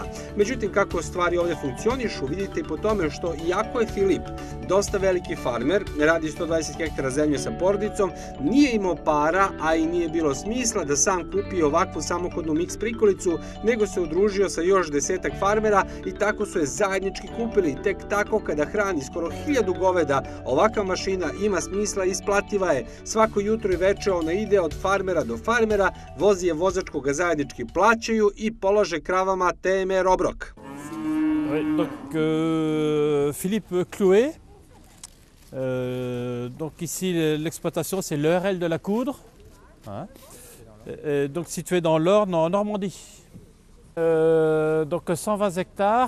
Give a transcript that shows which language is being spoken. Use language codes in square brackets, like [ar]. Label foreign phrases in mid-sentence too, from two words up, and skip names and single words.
[sr] Međutim, kako stvari ovdje funkcionišu, vidite i po tome što iako je Filip dosta veliki farmer, radi 120 hektara zemlje sa porodicom, nije imao para, a i nije bilo smisla da sam kupi ovakvu samohodnu miks prikolicu, nego se udružio sa još 10 farmera i tako su je zajednički kupili. Tek tako kada hrani skoro 1000 goveda, ovakva mašina ima smisla i isplativa je. Svako jutro i veče ona ide od farmera do farmera, vozi je vozač koga zajednički plaćaju i polaže kravama TMR obrok. [fr] Donc, Philippe Clouet. Donc ici l'exploitation c'est l'ERL de la Coudre, donc situé dans l'Orne en Normandie. Donc 120 hectares.